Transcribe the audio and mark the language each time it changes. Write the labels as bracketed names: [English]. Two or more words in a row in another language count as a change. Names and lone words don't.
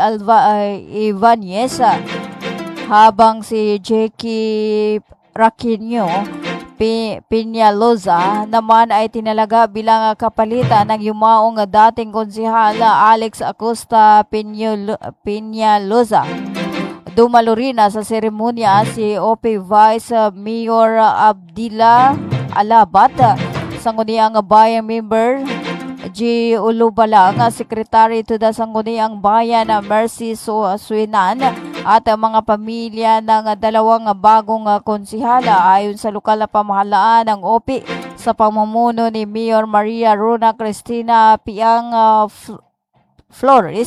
[Filipino] Ibanez, habang si Jackie Raquinho Peñaloza naman ay tinalaga bilang kapalitan ng yumaong dating konsihala Alex Acosta Peñaloza. Dumalo rin sa seremonya si OP Vice Mayor Abdila Alabat, Sangguniang Bayan member G. Ulubalang, Secretary to the Sangguniang Bayan Mercy Suinan, at mga pamilya ng dalawang bagong konsihala ayon sa lokal na pamahalaan ng OP sa pamumuno ni Mayor Maria Rona Cristina Piang Flores.